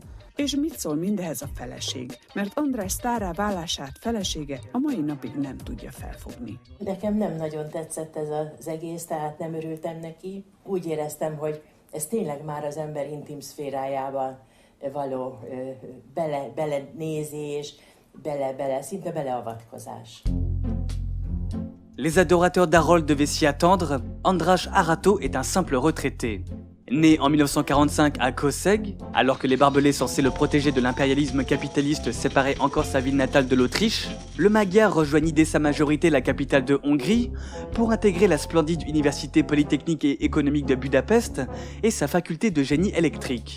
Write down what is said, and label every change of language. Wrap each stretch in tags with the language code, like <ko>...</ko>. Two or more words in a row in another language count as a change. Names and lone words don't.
<hu>És mit szól mindehez a feleség? Mert András sztárrá válását felesége a mai napig nem tudja felfogni. Nekem nem nagyon tetszett ez az egész, tehát nem örültem neki. Úgy éreztem, hogy ez tényleg már az ember intim szférájába való belenézés, szinte beleavatkozás.</hu> <fr>Les adorateurs d'Harold devaient s'y attendre, András Arato est un simple retraité. Né en 1945 à Kőszeg, alors que les barbelés censés le protéger de l'impérialisme capitaliste séparaient encore sa ville natale de l'Autriche, le Magyar rejoignit dès sa majorité la capitale de Hongrie pour intégrer la splendide université polytechnique et économique de Budapest et sa faculté de génie électrique.</fr>